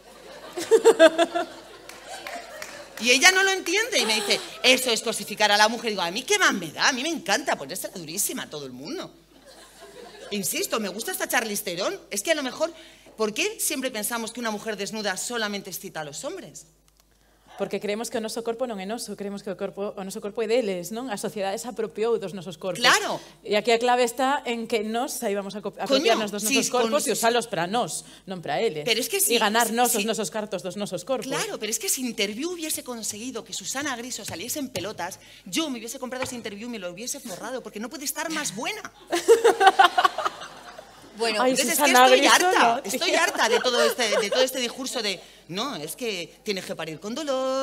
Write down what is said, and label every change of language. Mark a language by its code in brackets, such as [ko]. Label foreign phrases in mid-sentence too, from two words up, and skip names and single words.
[es] Y ella no lo entiende y me dice, eso es cosificar a la mujer. Y digo, a mí qué más me da, a mí me encanta ponérsela durísima a todo el mundo. Insisto, me gusta esta Charlize Theron. Es que a lo mejor, ¿por qué siempre pensamos que una mujer desnuda solamente excita a los hombres? [gl] Porque creemos que o noso corpo non é noso, creemos que o noso corpo é deles, non? A sociedade se apropiou dos nosos corpos. Claro. E aquí a clave está en que nós saibamos apropiarnos dos nosos corpos e usalos para nós, non para eles. [es] Pero es que si, [gl] e ganarnos os nosos cartos dos nosos corpos. [es] Claro, pero es que si Interview hubiese conseguido que Susana Griso saliese en pelotas, yo me hubiese comprado ese Interview y me lo hubiese forrado, porque no puede estar más buena. Bueno, ay, entonces Susana, es que estoy harta de todo este discurso de no, es que tienes que parir con dolor.